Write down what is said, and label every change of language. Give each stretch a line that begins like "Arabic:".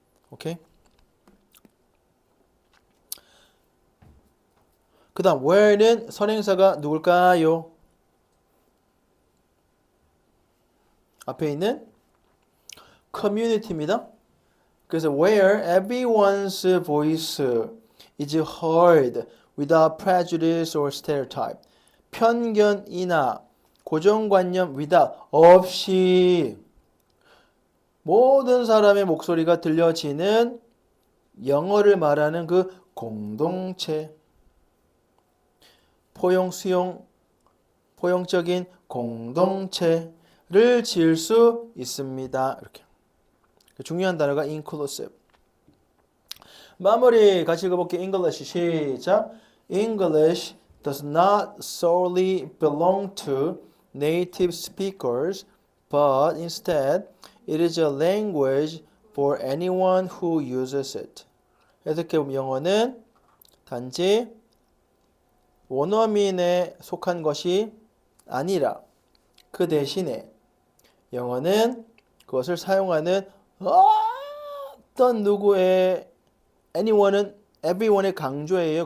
Korean: 오케이? 그 다음 where는 선행사가 누굴까요? 앞에 있는 community입니다. 그래서
English: where everyone's voice is heard without prejudice or stereotype.
Korean: 편견이나 고정관념 without 없이 모든 사람의 목소리가 들려지는 영어를 말하는 그 공동체. 포용, 수용, 포용적인 공동체를 지을 수 있습니다. 이렇게. 중요한 단어가 inclusive. 마무리 같이 읽어볼게요. English 시작.
English: English does not solely belong to native speakers, but instead it is a language for anyone who uses it.
Korean: 해석해보면 영어는 단지 원어민에 속한 것이 아니라 그 대신에 영어는 그것을 사용하는 어떤 누구의 anyone은 everyone의 강조예요.